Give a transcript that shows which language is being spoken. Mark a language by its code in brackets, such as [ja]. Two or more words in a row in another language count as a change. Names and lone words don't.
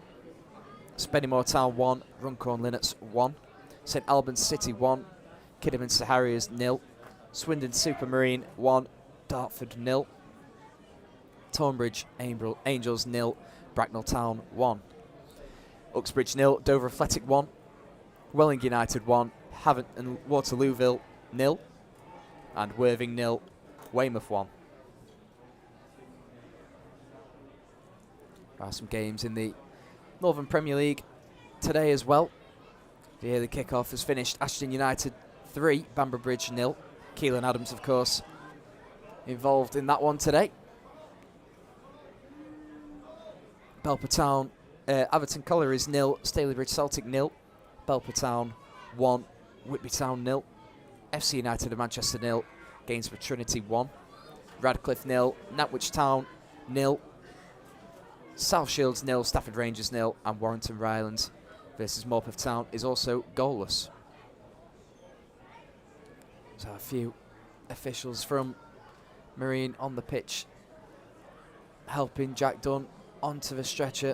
[en] Spennymoor Town 1, Runcorn Linnets 1. St Albans City 1, Kidderminster Harriers 0. Swindon Supermarine 1, Dartford 0. Tonbridge Angels 0, Bracknell Town 1. Uxbridge 0, Dover Athletic 1. Welling United 1, Havant and Waterlooville 0. And Worthing 0, Weymouth 1. There are some games in the Northern Premier League today as well. The early kick-off has finished. Ashton United 3, Bamber Bridge 0. Keelan Adams, of course, involved in that one today. Belper Town, Atherton Collieries 0, Stalybridge Celtic 0. Belper Town 1, Whitby Town 0. FC United of Manchester 0, Gainsborough Trinity 1. Radcliffe 0, Nantwich Town 0. South Shields 0, Stafford Rangers 0, and Warrington Rylands versus Morpeth Town is also goalless. So a few officials from Marine on the pitch helping Jack Dunn onto the stretcher.